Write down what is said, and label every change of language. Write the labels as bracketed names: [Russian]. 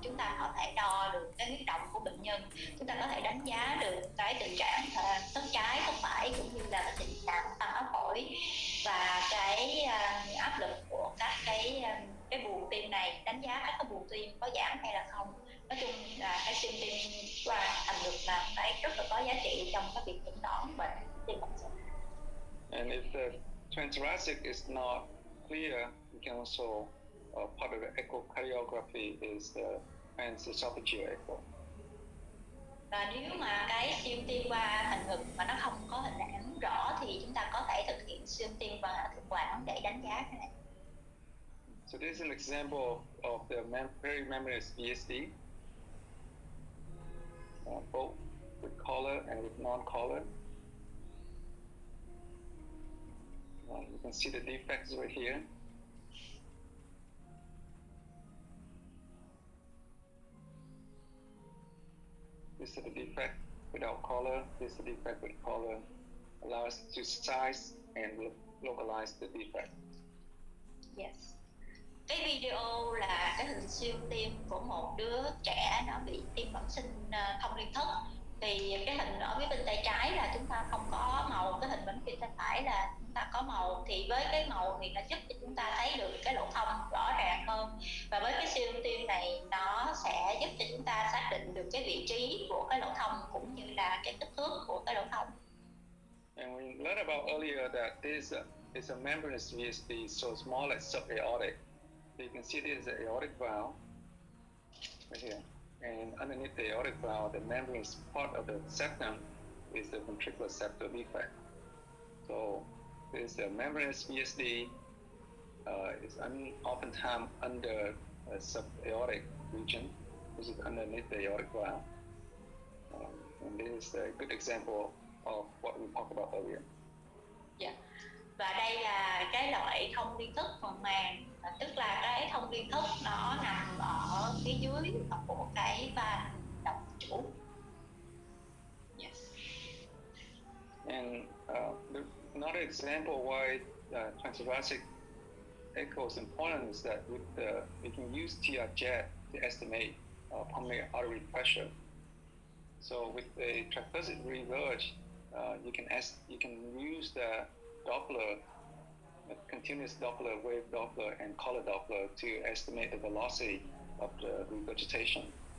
[Vietnamese] Chúng ta có thể đo được cái huyết động của bệnh nhân, chúng ta có thể đánh giá được cái tình trạng tất trái, tất phải, cũng như là cái tình trạng tăng áp phổi và cái áp lực của các cái buồng tim này, đánh giá các cái buồng tim có giảm hay là không. Nói chung là cái siêu tim qua thành ngực là cái rất là có giá trị trong cái việc chẩn đoán bệnh tim bẩm sinh. [English] And if the transthoracic is not clear, you can also part of the echocardiography is the transesophageal echo. [Vietnamese] Và nếu mà cái siêu tim qua thành ngực mà nó không có hình ảnh rõ thì chúng ta có thể thực hiện siêu tim qua thực quản để đánh giá cái này. [English] So this is an example of the perimembranous VSD, both with color and with non-color. You can see the defects right here. This is the defect without color. This is the defect with color. Allow us to size and localize the defect. Yes. [Vietnamese] Cái video là cái hình siêu tim của một đứa trẻ nó bị tim bẩm sinh thông liên thất. Thì cái hình ở phía bên tay trái là chúng ta không có màu, cái hình bên phía tay phải là chúng ta có màu. Thì với cái màu thì nó giúp cho chúng ta thấy được cái lỗ thông rõ ràng hơn. Và với cái siêu tim này nó sẽ giúp cho chúng ta xác định được cái vị trí của cái lỗ thông cũng như là cái kích thước của cái lỗ thông. [English] And we learned about earlier that this is a membranous VSD, so it's more like subaortic. So you can see this is the aortic valve right here. And underneath the aortic valve, the membranous part of the septum is the ventricular septal defect. So this is a membranous VSD. It's oftentimes under a subaortic region, which is underneath the aortic valve. And this is a good example of what we talked about earlier. Yeah. [Vietnamese] Và đây là cái loại thông liên thức phần màng, tức là cái thông liên thức nó nằm ở phía dưới của cái van động chủ. [English] Yes. And another example why transthoracic echo is important is that we can use TR-jet to estimate pulmonary artery pressure. So with a tricuspid reverse, you can use the Doppler, continuous Doppler, wave Doppler, and color Doppler to estimate the velocity of the regurgitation.